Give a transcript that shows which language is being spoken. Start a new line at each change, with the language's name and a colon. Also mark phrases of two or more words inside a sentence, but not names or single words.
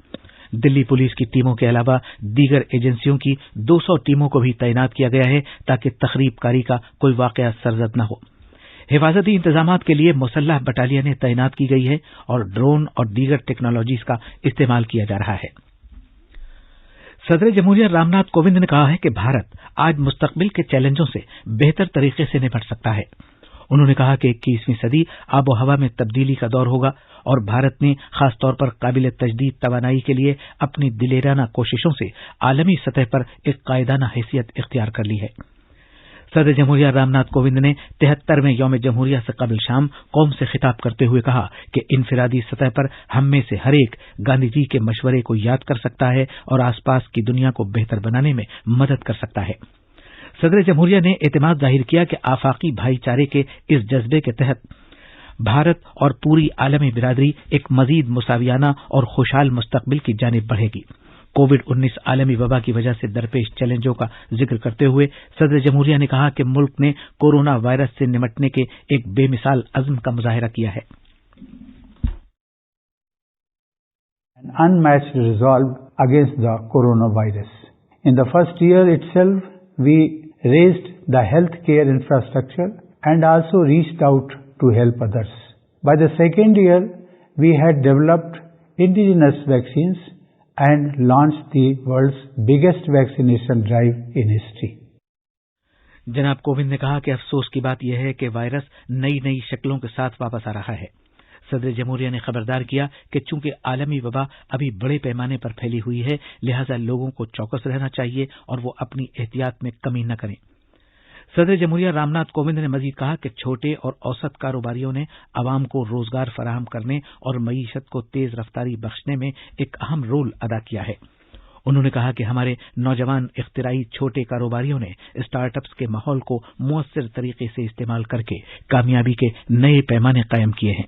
Urdu: دہلی پولیس کی ٹیموں کے علاوہ دیگر ایجنسیوں کی 200 ٹیموں کو بھی تعینات کیا گیا ہے تاکہ تخریب کاری کا کوئی واقعہ سرزد نہ ہو. حفاظتی انتظامات کے لیے مسلح بٹالینیں تعینات کی گئی ہے اور ڈرون اور دیگر ٹیکنالوجیز کا استعمال کیا جا رہا ہے. صدر جمہوریہ رام ناتھ کووند نے کہا ہے کہ بھارت آج مستقبل کے چیلنجوں سے بہتر طریقے سے نپٹ سکتا ہے۔ انہوں نے کہا کہ 21ویں صدی آب و ہوا میں تبدیلی کا دور ہوگا اور بھارت نے خاص طور پر قابل تجدید توانائی کے لیے اپنی دلیرانہ کوششوں سے عالمی سطح پر ایک قائدانہ حیثیت اختیار کر لی ہے۔ صدر جمہوریہ رام ناتھ کووند نے 73ویں یوم جمہوریہ سے قبل شام قوم سے خطاب کرتے ہوئے کہا کہ انفرادی سطح پر ہم میں سے ہر ایک گاندھی جی کے مشورے کو یاد کر سکتا ہے اور آس پاس کی دنیا کو بہتر بنانے میں مدد کر سکتا ہے۔ صدر جمہوریہ نے اعتماد ظاہر کیا کہ آفاقی بھائی چارے کے اس جذبے کے تحت بھارت اور پوری عالمی برادری ایک مزید مساویانہ اور خوشحال مستقبل کی جانب بڑھے گی۔ کووڈ-19 عالمی وبا کی وجہ سے درپیش چیلنجوں کا ذکر کرتے ہوئے صدر جمہوریہ نے کہا کہ ملک نے کورونا وائرس سے نمٹنے کے ایک بے مثال عزم کا مظاہرہ کیا ہے۔
English: An unmatched resolve against the coronavirus. In the first year itself, we raised the healthcare infrastructure and also reached out to help others. By the second year, we had developed indigenous vaccines and launched the world's biggest vaccination drive in history.
Urdu: جناب کووند نے کہا کہ افسوس کی بات یہ ہے کہ وائرس نئی شکلوں کے ساتھ واپس آ رہا ہے۔ صدر جمہوریہ نے خبردار کیا کہ چونکہ عالمی وبا ابھی بڑے پیمانے پر پھیلی ہوئی ہے، لہذا لوگوں کو چوکس رہنا چاہیے اور وہ اپنی احتیاط میں کمی نہ کریں۔ صدر جمہوریہ رام ناتھ کووند نے مزید کہا کہ چھوٹے اور اوسط کاروباریوں نے عوام کو روزگار فراہم کرنے اور معیشت کو تیز رفتاری بخشنے میں ایک اہم رول ادا کیا ہے۔ انہوں نے کہا کہ ہمارے نوجوان اختراعی چھوٹے کاروباریوں نے اسٹارٹ اپس کے ماحول کو مؤثر طریقے سے استعمال کر کے کامیابی کے نئے پیمانے قائم کیے ہیں۔